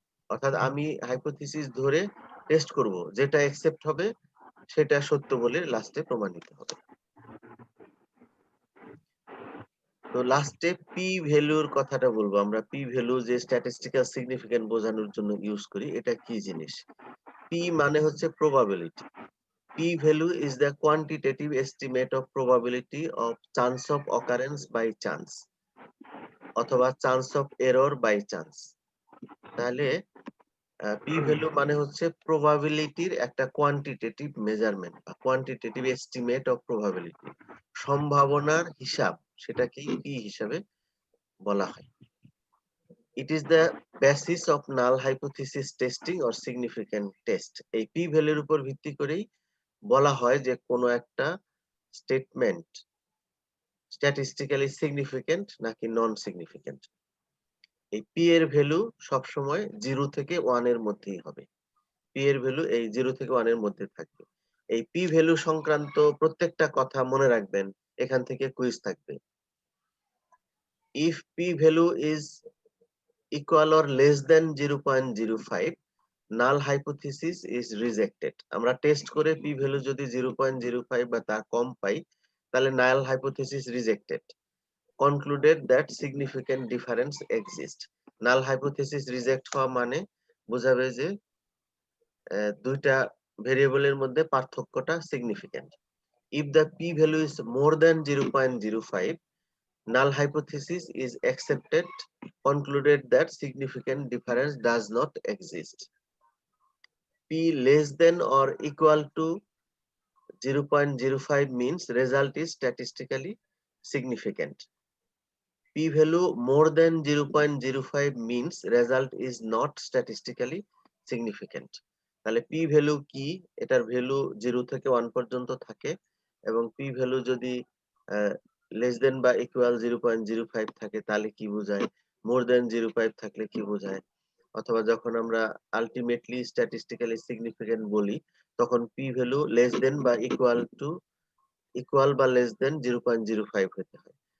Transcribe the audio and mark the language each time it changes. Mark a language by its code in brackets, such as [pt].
[bn] অর্থাৎ আমি হাইপোথিসিস ধরে টেস্ট করব, যেটা অ্যাকসেপ্ট হবে সেটা সত্য বলে লাস্টে প্রমাণিত হবে। তো লাস্টে পি ভ্যালুর কথাটা বলবো আমরা। পি ভ্যালু যে স্ট্যাটিস্টিক্যাল সিগনিফিকেন্ট বোঝানোর জন্য ইউজ করি, এটা কি জিনিস? পি মানে হচ্ছে probability. [en] P value is the quantitative estimate of probability of chance of occurrence by chance [bn] অথবা [en] chance of error by chance। [bn] তাহলে P value মানে হচ্ছে প্রবাবিলিটির একটা কোয়ান্টিটেটিভ মেজারমেন্ট বা কোয়ান্টিটেটিভ এস্টিমেট অফ প্রবাবিলিটি, সম্ভাবনার হিসাব, সেটাকেই P হিসাবে বলা হয়। [en] It is the basis of null hypothesis testing or significant test. [bn] এই P ভ্যালুর উপর ভিত্তি করেই বলা হয় যে কোনো একটা স্টেটমেন্ট স্ট্যাটিস্টিক্যালি সিগনিফিকেন্ট নাকি নন সিগনিফিকেন্ট। এই পি এর ভ্যালু সবসময় 0 থেকে 1 এর মধ্যেই হবে। পি এর ভ্যালু এই 0 থেকে 1 এর মধ্যে থাকবে। এই পি ভ্যালু সংক্রান্ত প্রত্যেকটা কথা মনে রাখবেন, এখান থেকে কুইজ থাকবে। [en] If P value is equal or less than 0.05, null hypothesis is rejected. [bn] আমরা টেস্ট করে পি ভ্যালু যদি 0.05 বা তার কম পাই, তাহলে নাল hypothesis rejected. [en] Concluded that significant difference exists. [bn] Null hypothesis reject হওয়া মানে বোঝাবে যে দুইটা ভেরিয়েবলের মধ্যে পার্থক্যটা significant. [en] If the p value is more than 0.05, null hypothesis is accepted, concluded that significant difference does not exist. P less than or equal to 0.05 means result is statistically significant. P-value more than 0.05 means result is not statistically significant. [bn] তাহলে p-value কি? এটার value 0 থেকে 1 পর্যন্ত থাকে এবং p-value যদি [en] less than [bn] বা equal 0.05 থাকে তাহলে কি বোঝায়? [en] more than [bn] 0.5 থাকলে কি বোঝায়? অথবা যখন আমরা [en] ultimately statistically significant [bn] বলি তখন p-value [en] less than [bn] বা equal বা less than 0.05 হতে হয়।